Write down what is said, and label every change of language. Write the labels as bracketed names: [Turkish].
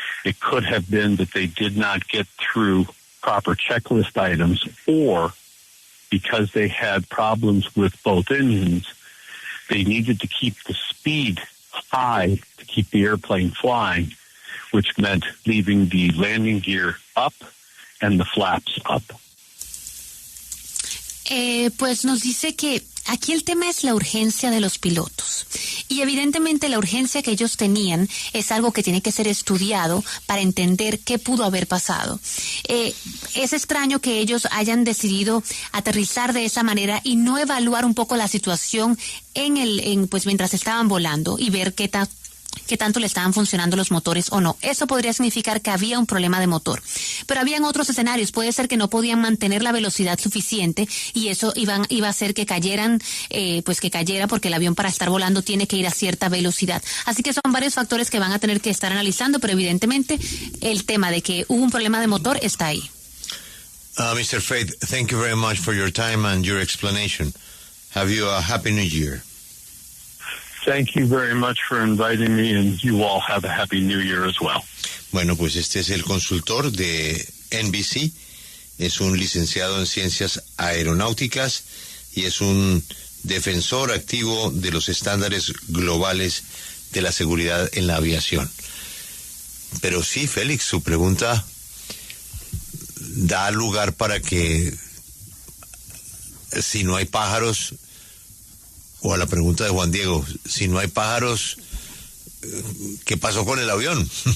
[English] It could have been that they did not get through proper checklist items, or because they had problems with both engines, they needed to keep the speed high to keep the airplane flying, which meant leaving the landing gear up and the flaps up. [Spanish] Pues nos dice que aquí el tema es la urgencia de los pilotos. Y evidentemente la urgencia que ellos tenían es algo que tiene que ser estudiado para entender qué pudo haber pasado. Es extraño que ellos hayan decidido aterrizar de esa manera y no evaluar un poco la situación pues mientras estaban volando y ver qué tanto le estaban funcionando los motores o no. Eso podría significar que había un problema de motor. Pero habían otros escenarios. Puede ser que no podían mantener la velocidad suficiente y eso iba a hacer que cayeran, porque el avión para estar volando tiene que ir a cierta velocidad. Así que son varios factores que van a tener que estar analizando, pero evidentemente el tema de que hubo un problema de motor está ahí. [English] Mr. Faith, thank you very much for your time and your explanation. Have you a happy new year. Thank you very much for inviting me, and you all have a happy new year as well. [Spanish] Bueno, pues este es el consultor de NBC, es un licenciado en ciencias aeronáuticas y es un defensor activo de los estándares globales de la seguridad en la aviación. Pero sí, Félix, su pregunta da lugar para que, si no hay pájaros, o a la pregunta de Juan Diego, si no hay pájaros, ¿qué pasó con el avión?